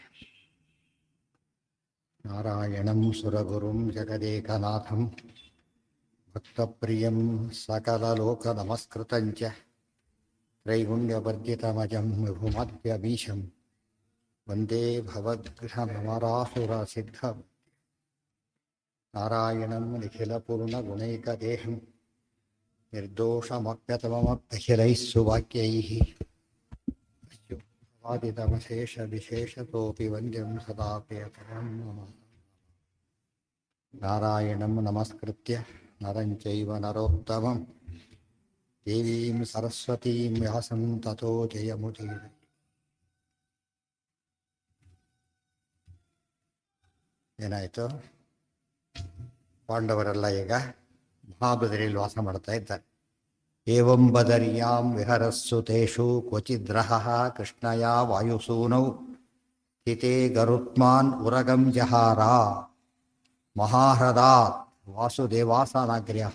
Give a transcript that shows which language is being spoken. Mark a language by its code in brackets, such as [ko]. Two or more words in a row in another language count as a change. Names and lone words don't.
[sa] ನಾರಾಯಣಂ ಸುರಗುರುಂ ಜಗದೇಕನಾಥಂ ಭಕ್ತಪ್ರಿಯಂ ಸಕಲಲೋಕನಮಸ್ಕೃತಂ ಚ ತ್ರೈಗುಣ್ಯವರ್ಜಿತಮಜಂ ವಿಭುಮದ್ಯಮೀಶಂ ವಂದೇ ಭವದ್ಗೃಹಮರಾಸುರಸಿದ್ಧಂ. ನಾರಾಯಣಂ ನಿಖಿಲಪೂರ್ಣಗುಣೈಕದೇಹಂ ನಿರ್ದೋಷಮಪ್ಯತಮಮಪ್ಯಖಿಲೈಃ ಸುವಾಕ್ಯೈಃ ವಾದಿತಮಶೇಷವಿಶೇಷತೋಪಿ ವಂದ್ಯಂ ಸದಾ ಪ್ರಿಯತಮಂ ನಮಃ. ನಾರಾಯಣಂ ನಮಸ್ಕೃತ್ಯ ನರಂ ಚೈವ ನರೋತ್ತಮಂ ದೇವೀಂ ಸರಸ್ವತೀಂ ವ್ಯಾಸಂ ತತೋ ಜಯಮುದೀರಯೇ. [kn] ಏನಾಯಿತು? ಪಾಂಡವರೆಲ್ಲ ಈಗ ಮಹಾಬದರಿಯಲ್ಲಿ ವಾಸ ಮಾಡ್ತಾ ಇದ್ದಾರೆ. [sa] ಏವಂ ಬದರಿಯಾಂ ವಿಹರಸ್ಸು ತೇಷು ಕ್ವಚಿದ್ರಹಃ ಕೃಷ್ಣಯ ವಾಯುಸೂನೌ ಸ್ಥಿತೇ ಗರುತ್ಮಾನ್ ಉರಗಂ ಜಹಾರ ಮಹಾಹೃದಾತ್ ವಾಸುದೇವಾಸನಾಗ್ರ್ಯಃ.